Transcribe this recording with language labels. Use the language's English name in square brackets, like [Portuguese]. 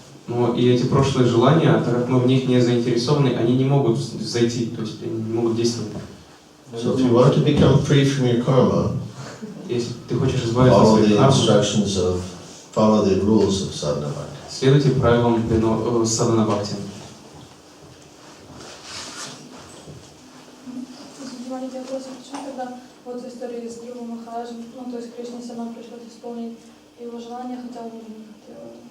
[Russian] Но и эти прошлые желания, так как мы в них не заинтересованы, они не могут зайти, то есть они не могут действовать. [English] So if you want to become free from your karma, [Russian] если ты хочешь избавиться от своей кармы, [English] follow the rules of sadhana bhakti. [Russian] следуйте правилам садхана бхакти. Маленький вопрос, почему тогда вот в истории с Дрювом Махараджем, то есть Кришне сама пришлось исполнить его желание, хотя он не хотел.